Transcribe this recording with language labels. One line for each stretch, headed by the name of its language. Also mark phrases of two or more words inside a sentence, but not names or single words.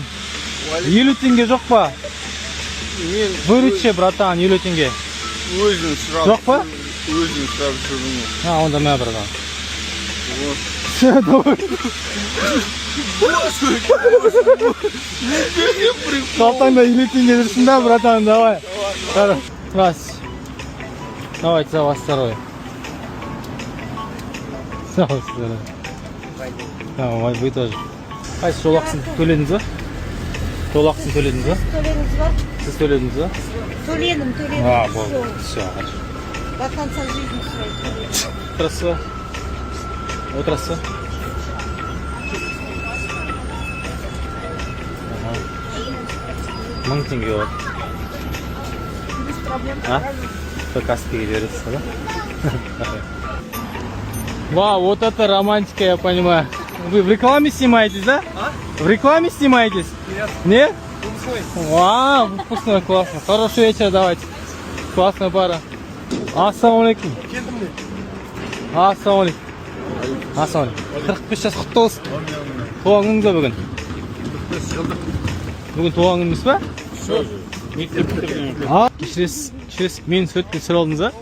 Kazakh: 50 теңге жоқ па?
Russian: Выручи, братан,
Kazakh: 50 теңге. Өзің сұрап. Жоқ па? Өзің сұрап жүрдің. Онда мә, братан. Қалтаңда 50 теңге жүрсін да, братан,
Russian: давай. Раз. Давайте за вас второй. Вы тоже.
Kazakh: Қайсы жолақсын төледіңіз ба? Жолақсын төледіңіз ба? Төледіңіз ба? Сіз төледіңіз ба? Төледім. Болды.
Russian: Все, хорошо. До конца жизни своей.
Kazakh: Отырасыз ба? Отырасыз ба? 1000 теңге болады.
Russian: Без проблем.
Kazakh: Каспиге жібересіз да?
Russian: Вау, вот это романтика, я понимаю. Вы в рекламе снимаетесь, да? В рекламе снимаетесь? Нет. Нет? Вау, вкусно, классно. Хороший вечер, давайте. Классная пара.
Kazakh: Ассалаумалейкум. Ассалаумалейкум. Ассалаумалейкум. 45 жас құтты болсын. Туған күніңіз ба бүгін? Бүгін туған күніңіз ба? Кешіресіз, мені суретке түсіріп алдыңыз ба?